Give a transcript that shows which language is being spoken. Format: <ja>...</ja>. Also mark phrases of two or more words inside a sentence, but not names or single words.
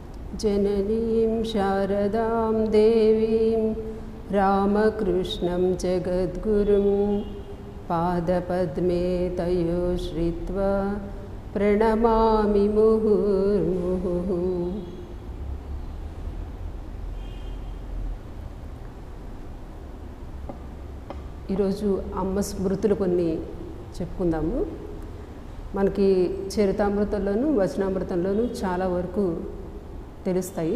<sa>जननीं शारदां देवीं रामकृष्णं जगद्गुरुं पादपद्मे तयो श्रित्वा प्रणमामि मुहुर्मुहुः।</sa> <te>ఈరోజు అమ్మ స్మృతులు కొన్ని చెప్పుకుందాము. మనకి చరితామృతంలోను వచనామృతంలోను చాలా వరకు తెలుస్తాయి.</te>